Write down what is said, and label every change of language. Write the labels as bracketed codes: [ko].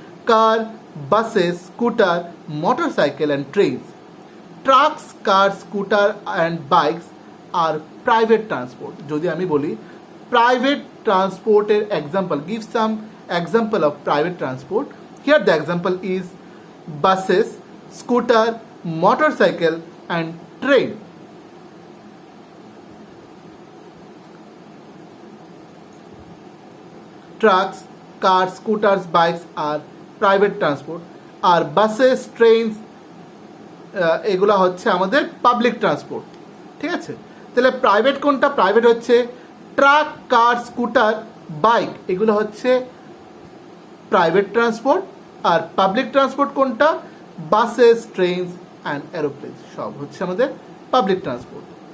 [en] Car, buses, scooter, motorcycle and trains. Trucks, car, scooter and bikes আর private transport. [bn] যদি আমি বলি private ট্রান্সপোর্টের example, [en] Give some example of private transport. Here the example is buses, scooter, motorcycle and train. Trucks, cars, scooters, bikes are private transport আর buses, trains [bn] এগুলো হচ্ছে আমাদের public transport. ঠিক আছে, তাহলে private কোনটা? প্রাইভেট হচ্ছে truck, কার, scooter, bike, এগুলো হচ্ছে প্রাইভেট ট্রান্সপোর্ট। আর পাবলিক ট্রান্সপোর্ট কোনটা? বাসেস, ট্রেনস অ্যান্ড এরোপ্লেন, সব হচ্ছে আমাদের পাবলিক ট্রান্সপোর্ট।